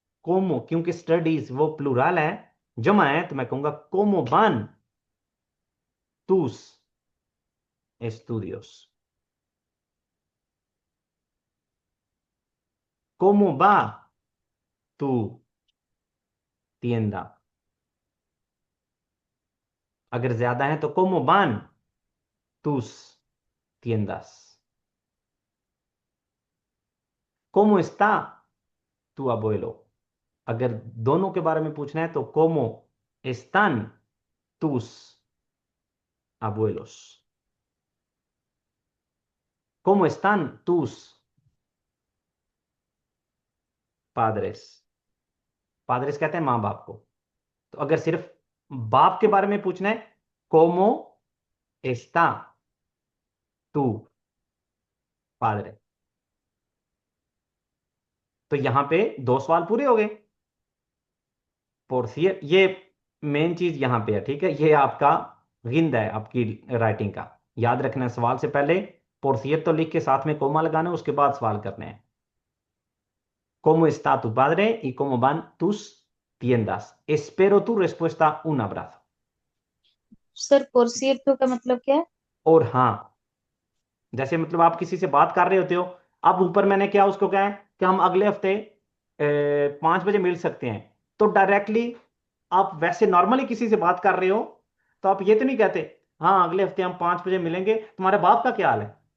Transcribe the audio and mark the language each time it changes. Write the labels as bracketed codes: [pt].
[hi] कोमो, क्योंकि स्टडीज वो प्लूरल है, जमा है, तो मैं कहूंगा [es] कोमो बान tus estudios, cómo va tu tienda। [hi] अगर ज्यादा है तो [es] cómo van tus tiendas, cómo está tu abuelo। [hi] अगर दोनों के बारे में पूछना है तो [es] cómo están tus abuelos, cómo están tus padres। [hi] padres कहते हैं माँ बाप को। तो अगर सिर्फ बाप के बारे में पूछना है, [es] cómo está tu padre। [hi] तो यहां पे 2 सवाल पूरे हो गए। पोर्सियर, ये मेन चीज यहां पे है, ठीक है, ये आपका गिंद है आपकी राइटिंग का। याद रखना है सवाल से पहले पोर्सियर तो लिख के साथ में कोमा लगाना है, उसके बाद सवाल करने हैं। [es] ¿Cómo está tu padre y cómo van tus tiendas? Espero tu respuesta, un abrazo। [hi] Sir [es] por cierto [hi] का मतलब क्या है? और हाँ, जैसे मतलब आप किसी से बात कर रहे होते हो, अब ऊपर मैंने क्या उसको कहा है कि हम अगले हफ्ते 5 बजे मिल सकते हैं, तो डायरेक्टली आप वैसे नॉर्मली किसी से बात कर रहे हो तो आप ये तो नहीं कहते हाँ अगले हफ्ते हम 5 बजे मिलेंगे, तुम्हारे बाप का क्या हाल है।